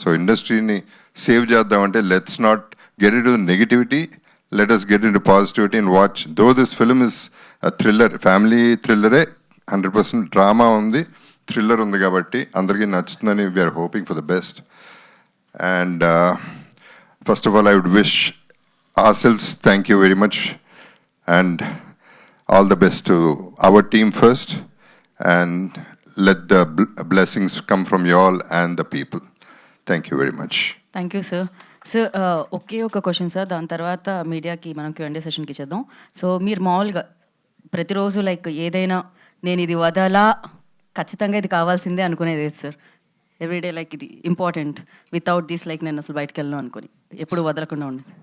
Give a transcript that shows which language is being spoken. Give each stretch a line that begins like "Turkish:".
Telugu: So ఇండస్ట్రీని save చేద్దామంటే
English: Let's not get into negativity, let us get into positivity and watch.
Telugu: Though this film is thriller, family థ్రిల్లరే, 100% drama ఉంది, thriller ఉంది, కాబట్టి అందరికీ నచ్చుతుందని
English: We are hoping for the best. And first of all, I would wish ourselves thank you very much and all the best to our team first, and let the blessings come from you all and the people. Thank you very much. Thank you sir.
Telugu: Sir ఒకే ఒక question sir, దాని తర్వాత మీడియాకి మనం Q&A సెషన్కి ఇచ్చేద్దాం. So మీరు మామూలుగా ప్రతిరోజు like ఏదైనా నేను ఇది వదలా, ఖచ్చితంగా ఇది కావాల్సిందే అనుకునేది ఏది సార్? ఎవ్రీడే లైక్ ఇది ఇంపార్టెంట్, వితౌట్ దిస్ లైక్ నేను అసలు బయటకు వెళ్ళను అనుకుని ఎప్పుడు వదలకుండా ఉండి.